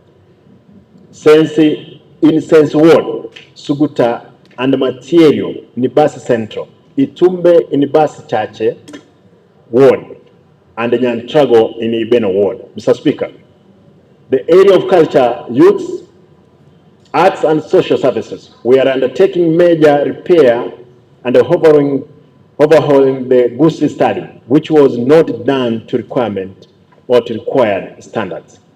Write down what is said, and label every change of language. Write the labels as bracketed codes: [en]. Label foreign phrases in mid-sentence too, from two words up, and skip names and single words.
[en] Sense Ward, Suguta and Material in Bas Central, Itumbe in Bas Chache Ward, and Nyantrago in Ibeno Ward. Mr. Speaker, the area of culture, youth, arts and social services, we are undertaking major repair and overhauling the Gusii Stadium, which was not done to requirement or to required standards.